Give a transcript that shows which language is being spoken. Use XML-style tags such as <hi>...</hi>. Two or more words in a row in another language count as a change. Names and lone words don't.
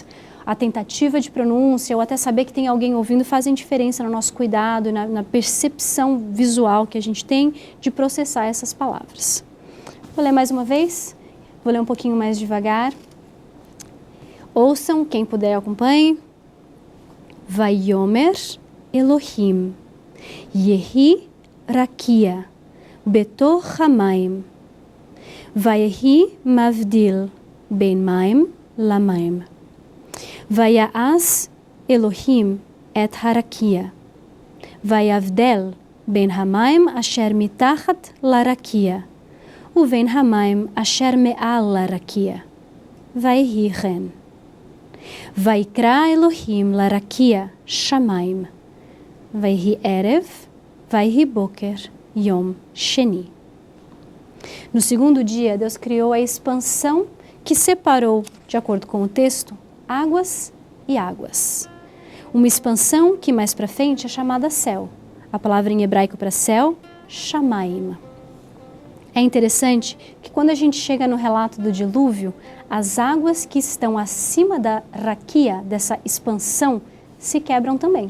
<pt>A tentativa de pronúncia ou até saber que tem alguém ouvindo fazem diferença no nosso cuidado e na percepção visual que a gente tem de processar essas palavras. Vou ler mais uma vez, vou ler um pouquinho mais devagar. Ouçam, quem puder acompanhe.</pt> <he>ויאמר אלהים יהי רקיע בתוך המים ויהי מבדיל בין מים למים. ויעש אלהים את הרקיע ויבדל בין המים אשר מתחת לרקיע ובין המים אשר מעל לרקיע. ויהי כן. ויקרא אלהים לרקיע שמים ויהי ערב ויהי בקר יום שני.</he> <pt>No segundo dia, Deus criou a expansão que separou, de acordo com o texto, águas e águas. Uma expansão que mais para frente é chamada céu. A palavra em hebraico para céu, Shamaim. É interessante que quando a gente chega no relato do dilúvio, as águas que estão acima da raquia, dessa expansão, se quebram também.</pt>